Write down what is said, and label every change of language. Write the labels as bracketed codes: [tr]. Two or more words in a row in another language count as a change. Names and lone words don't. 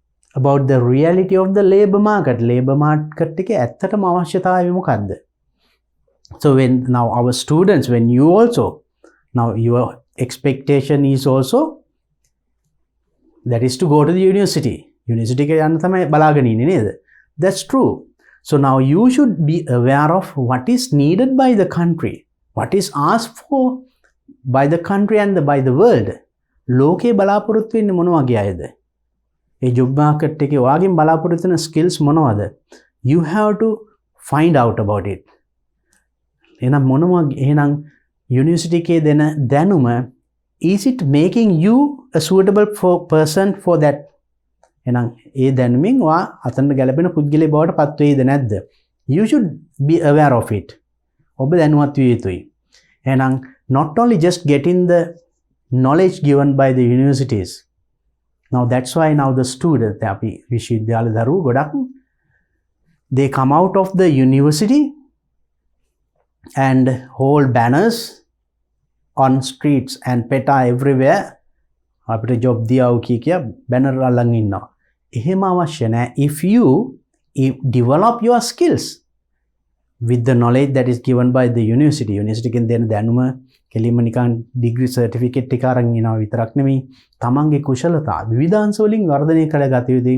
[en] about the reality of the labor market. Labor market [si] එකේ ඇත්තටම අවශ්‍යතාවය මොකක්ද? [en] So when now our students, when you also, now your expectation is also that is to go to the university. [si] University එක යන්න තමයි බලාගෙන ඉන්නේ නේද? [en] That's true. So now you should be aware of what is needed by the country, what is asked for by the country and by the world. [si] ලෝකේ බලාපොරොත්තු වෙන්නේ මොන වගේ අයද? ඒ [en] job market [si] එකේ ඔයාගෙන් බලාපොරොත්තු වෙන skills මොනවද? [en] You have to find out about it. [si] එහෙනම් university එකේ දෙන දැනුම, [en] is it making you a suitable person for that? [si] එහෙනම් ඒ දැනුමින් ඔයා අතන ගැලපෙන පුද්ගලයෙක් බවට පත් වෙයිද නැද්ද? [en] You should be aware of it. [si] ඔබ දැනුවත් විය යුතුයි. [en] එහෙනම් not only just getting the knowledge given by the universities. Now that's why now the students, [si] අපි විශ්වවිද්‍යාල දරුවෝ ගොඩක්, [en] they come out of the university and hold banners on streets and peta everywhere. [si] අපිට job දියාව කිය banner අල්ලන් ඉන්නවා. එහෙම අවශ්‍ය නැහැ. [en] If you develop your skills with the knowledge that is given by the university [si] එකෙන් දෙන දැනුම කෙලින්ම නිකන් ඩිග්‍රී සර්ටිෆිකේට් එක අරන් එනවා විතරක් නෙමෙයි, තමන්ගේ කුශලතා විවිධාංශ වලින් වර්ධනය කරගත යුතුයි.